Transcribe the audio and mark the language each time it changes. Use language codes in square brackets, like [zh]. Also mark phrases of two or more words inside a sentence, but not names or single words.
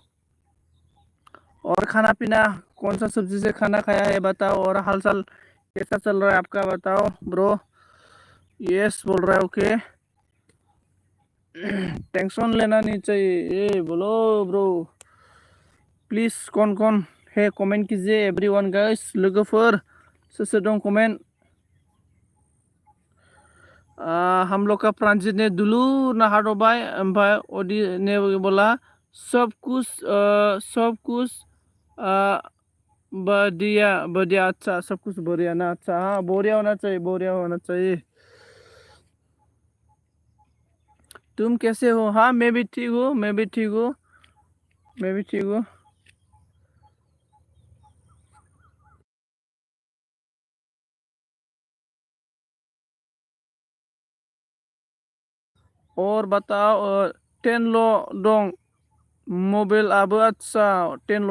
[hi] और खाना पीना कौन सा सब्जी से खाना खाया है बताओ और हाल चाल कैसा चल रहा है आपका बताओ ब्रो यस बोल रहा है ओके टेंशन लेना नहीं चाहिए ये बोलो ब्रो प्लीज़ कौन कौन है कमेंट कीजिए [en] everyone guys [brx] लोगोफोर सोर सोर दं [hi] कमेंट हम लोग का प्रांजित ने [brx] दुलूर ना हादोबाय ओमफ्राय [hi] अदि ने बोला सब कुछ बढ़िया अच्छा सब कुछ बढ़िया ना अच्छा हाँ बढ़िया होना चाहिए तुम कैसे हो हाँ मैं भी ठीक हूँ मैं भी ठीक हूँ और बताओ 10 [brx] लो दं मबाइल आबो [hi] अच्छा 10 लो